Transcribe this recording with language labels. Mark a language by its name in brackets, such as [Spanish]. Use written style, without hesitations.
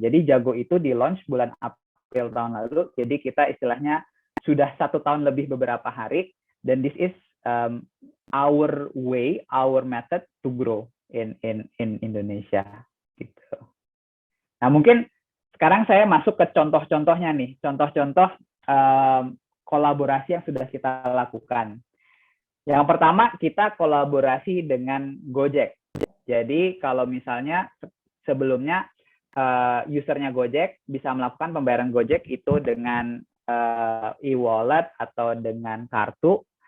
[Indonesian] Jadi Jago itu di launch bulan April tahun lalu. Jadi kita istilahnya sudah 1 tahun lebih beberapa hari. Dan [English] this is our way, our method to grow in Indonesia. [Indonesian] Gitu. Nah, mungkin sekarang saya masuk ke contoh-contohnya nih, contoh-contoh kolaborasi yang sudah kita lakukan. Yang pertama, kita kolaborasi dengan Gojek. Jadi kalau misalnya sebelumnya usernya Gojek bisa melakukan pembayaran Gojek itu dengan e-wallet atau dengan kartu.